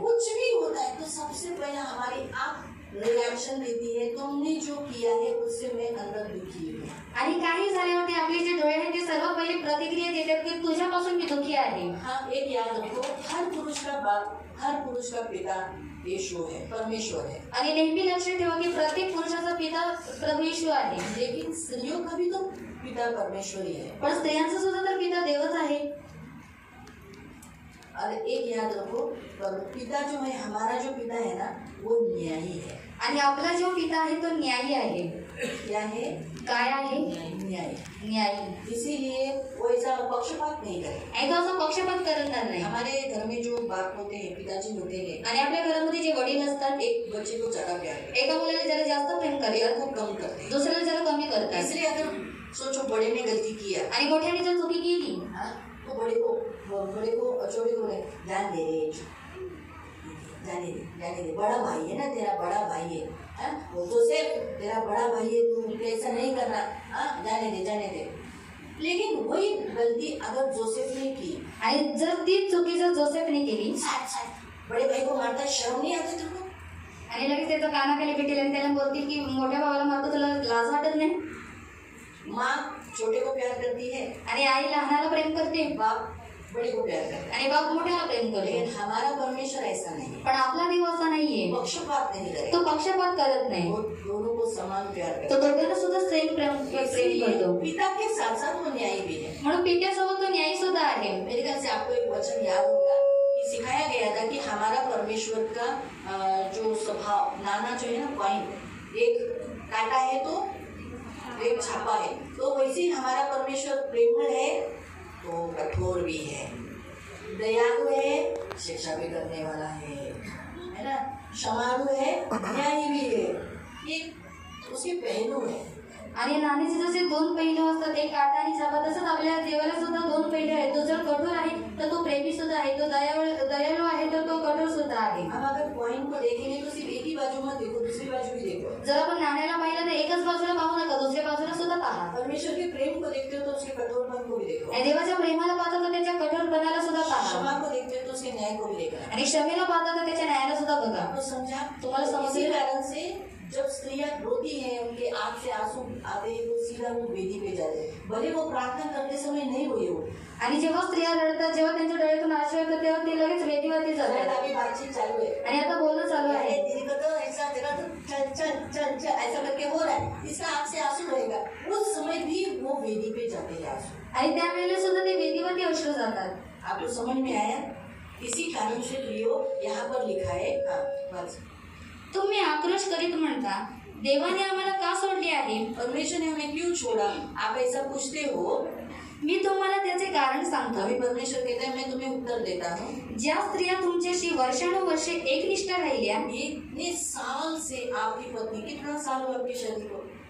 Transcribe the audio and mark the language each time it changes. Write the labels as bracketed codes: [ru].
[hi] कुछ भी होता है तो सबसे पहले हमारी आंख रिएक्शन देती है. तुमने जो किया है उससे मैं अंदर दुखी हूँ. [mr] आणि काही झाल्यावरती आपले जे डोळे आहेत ते सर्वात पहिले प्रतिक्रिया देतात की तुझ्यापासून मी दुखी आहे. [hi] हाँ, एक याद रखो, हर पुरुष का बाप, हर पुरुष का पिता यीशु है, परमेश्वर है. [mr] आणि नेहमी लक्षात ठेवा की प्रत्येक पुरुषाचा पिता प्रभू येशू आहे. [hi] लेकिन स्त्रियों का भी तो पिता परमेश्वर ही है. [mr] पण स्त्रियांचा सुद्धा तर पिता देवच आहे. [hi] और एक याद रखो, पिता जो है, हमारा जो पिता है ना, वो न्यायी है. [mr] आणि आपला जो पिता आहे तो न्यायी आहे. [hi] क्या है? [mr] काय आहे? [hi] न्यायी. [mr] न्यायी. [hi] इसीलिए वो ऐसा पक्षपात नहीं करे. [mr] ऐका असं पक्षपात करणार नाही. [hi] हमारे घर में जो बाप होते हैं, पिताजी होते हैं, [mr] आणि आपल्या घरामध्ये जे वडील असतात [hi] एक बच्चे को ज्यादा प्यार करते [mr] एका मुलाला जरा जास्त प्रेम [hi] हैं, [mr] करतात, [hi] एक को कम करते हैं. [mr] दुसऱ्याला जरा कमी करतात. [hi] इसलिए अगर सोचो बड़े ने गलती किया, [mr] आणि मोठ्याने जर चुकी केली [hi] हाँ, तो बड़े को छोटे को नहीं, जान दे रे, जाने दे. बड़ा भाई है ना तेरा, बड़ा भाई है. हाँ, वो तो सिर्फ तेरा बड़ा भाई है, तू ऐसा नहीं करना. हाँ, जाने दे. लेकिन वही गलती अगर जोसेफ ने की, [mr] आणि जर ती चुकी जर जोसेफने केली [hi] साथ बड़े भाई को मारता, शर्म नहीं आती तुमको? [mr] आणि लगेच त्याचं कानाखाली भेटेल आणि त्याला बोलतील की मोठ्या भावाला मारतो, तुला लाज वाटत नाही? [hi] माँ छोटे को प्यार करती है [mr] आणि आई लहानाला प्रेम करते, [hi] बाप बड़े को प्यार करता है. [mr] आणि बाप मोठ्याला प्रेम करते. [hi] लेकिन हमारा परमेश्वर ऐसा नहीं है. [mr] पण आपला देव असा नाहीये. [hi] पक्षपात नहीं [mr] तो [hi] करेगा. [mr] पक्षपात करत नाही. [hi] वो दोनों को समान प्यार [mr] तो [hi] करता [mr] दोघांना सुद्धा सेम प्रेम [hi] है. [mr] करतो. [hi] पिता के साथ साथ वो न्यायी भी है. [mr] म्हणून पित्यासोबत तो न्यायी सुद्धा आहे. [hi] मेरे ख्याल से आपको एक वचन याद होगा कि सिखाया गया था कि हमारा परमेश्वर का जो स्वभाव, नाना जो है ना कॉइन, एक काटा है तो एक छापा है, तो वैसे ही हमारा परमेश्वर प्रेमळ है तो कठोर भी है, दयालु है, शिक्षा भी करने वाला है ना, क्षमालु है, न्यायी भी है. ये उसके पहलू है. [mr] आणि नाण्याचे जसे दोन पैलू असतात, एक काटा आणि छापा, तसंच आपल्या देवाला सुद्धा दोन पैलू आहेत. तो जर कठोर आहे तर तो प्रेमी सुद्धा आहे, तो दयाळू आहे तर तो कठोर सुद्धा आहे. [hi] हम अगर कॉइन को देखेंगे तो सिर्फ एक ही बाजू मत देखो, दूसरी बाजू भी देखो। [mr] जर आपण नाण्याला पाहिलं तर एकच बाजूला पाहू नका, दुसऱ्या बाजूला सुद्धा पहा. [hi] परमेश्वर के प्रेम को देखते हो तो उसके कठोरपन को भी देखो, [mr] आणि देवाच्या प्रेमाला पाहता तर त्याच्या कठोरपणाला सुद्धा पहा. [hi] क्षमा को देखते हो तो उसके न्याय को भी देखो. [mr] आणि क्षमेला पाहता तर त्याच्या न्यायाला सुद्धा बघा. [hi] आपको समझा? [mr] तुम्हाला समजले? [hi] इसी कारण से जब स्त्रियां रोती हैं, उनके आंख से आंसू आते हैं, तो सीधा वो वेदी पे जाते हैं, भले वो प्रार्थना करते समय नहीं हुई हो. [mr] आणि जेव्हा स्त्रिया रडतात, जेव्हा त्यांच्या डोळ्यातून आशा येतात, तेव्हा ते लगेच वेदीवरती जातात. [hi] अभी बातचीत चालू है [mr] आणि आता बोलणं चालू आहे. [hi] दिल को तो ऐसा जगह तो चल चल चल चल ऐसा करके हो रहा है, इसका आंख से आंसू रहेगा, उस समय भी वो वेदी पे जाते हैं आंसू. [mr] आणि त्यावेळेला सुद्धा ते वेदीवरती अश्रू जातात. [hi] आपको समझ में आया? इसी कारण से प्रियो यहाँ पर लिखा है. हाँ बस. [mr] तुम्ही आक्रोश करीत म्हणता, देवाने आम्हाला का सोडले आहे? [hi] परमेश्वर ने हमें क्यों छोड़ा? आप ऐसा पूछते हो. [mr] मी तुम्हाला त्याचे कारण सांगतो. [hi] अभी परमेश्वर कहता है मैं तुम्हें उत्तर देता हूँ. [mr] ज्या स्त्रिया तुमच्याशी वर्षानुवर्षे एकनिष्ठ राहिल्या, [hi] इतने साल से आपकी पत्नी, कितना साल हुआ आपकी शादी को?